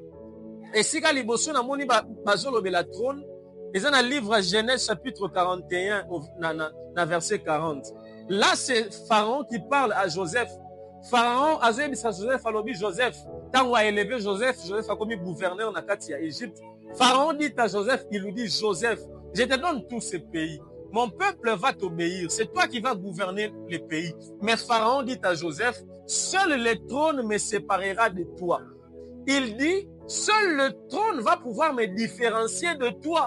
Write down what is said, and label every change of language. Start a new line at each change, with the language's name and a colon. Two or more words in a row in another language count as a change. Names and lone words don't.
Lingala: Esika liboso na moni bazolobela trône. Eza na
French: livre Genèse chapitre 41
Lingala: na verset 40.
French: Là c'est Pharaon qui parle à Joseph.
Lingala: Pharaon azobisa Joseph alobi Joseph.
French: Tango a élevé Joseph, Joseph a commis gouverneur
Lingala: na kati ya
French: Égypte. Pharaon dit à Joseph, il lui dit Joseph, je te donne tous ces pays. Mon peuple va t'obéir. C'est toi qui vas gouverner les pays. Mais Pharaon dit à Joseph, seul le trône me séparera de toi. Il dit, seul le trône va pouvoir me différencier de toi.